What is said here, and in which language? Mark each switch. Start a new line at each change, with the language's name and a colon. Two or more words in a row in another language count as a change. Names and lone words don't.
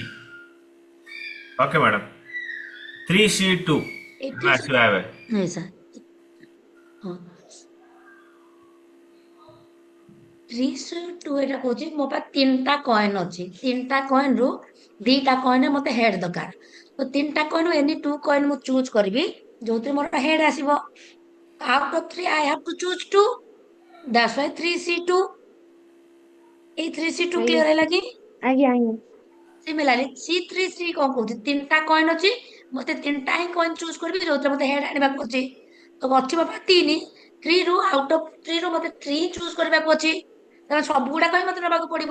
English: okay madam 3C2
Odia: ଏଠି ଆସିବା ଏବେ। ନାଇଁ ସାର୍ ହଁ 3/2 ଏଟା କହୁଛି ମୋ ପାଖେ 3ଟା କଏନ୍ ଅଛି, 3ଟା କଏନ୍ ରୁ 2ଟା କଏନ୍ ମତେ ହେଡ୍ ଦରକାର, ତ 3ଟା କଏନ୍ ଏନି 2 କଏନ୍ ମୁଁ ଚୁଜ୍ କରିବି ଯୋଉଥିରେ ମୋର ହେଡ୍ ଆସିବ।
English: out of 3 I have to choose 2, that's why 3C2।
Odia: ଏଇ 3C2 ଆଜ୍ଞା କ୍ଲିୟର ହେଲା କି? ଆଜ୍ଞା ଆଜ୍ଞା ସିମିଲାରଲି C3 କଣ କହୁଛି, 3ଟା କଏନ୍ ଅଛି, ମତେ 3ଟା ହିଁ କଏନ୍ ଚୁଜ୍ କରିବି ଯୋଉଥିରେ ମତେ ହେଡ୍ ଆଣିବାକୁ ଅଛି, ତ ଅଛି ମୋ ପାଖେ 3, 3 ରୁ
English: out of
Odia: 3 ରୁ ମତେ 3 ଚୁଜ୍ କରିବାକୁ ଅଛି, ତାହେଲେ ସବୁ ଗୁଡାକ ହିଁ ମତେ ନେବାକୁ ପଡିବ।